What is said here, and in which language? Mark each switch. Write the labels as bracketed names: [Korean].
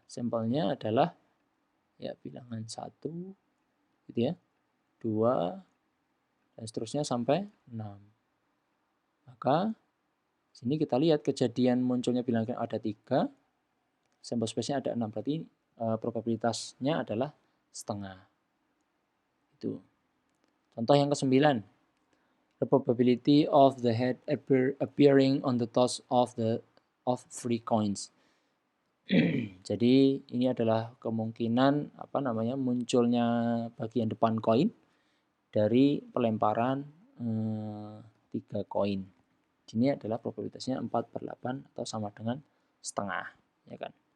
[Indonesian] Sampelnya adalah ya bilangan 1 gitu ya, 2 dan seterusnya sampai 6. Maka sini kita lihat kejadian munculnya bilangan ada 3, sampel space-nya ada 6, berarti probabilitasnya adalah setengah. Itu. Contoh yang ke-9. [English] The probability of the head appearing on the toss of 3 coins. [Indonesian] Jadi ini adalah kemungkinan munculnya bagian depan koin dari pelemparan 3 koin. Ini adalah probabilitasnya 4/8 atau sama dengan setengah, ya kan.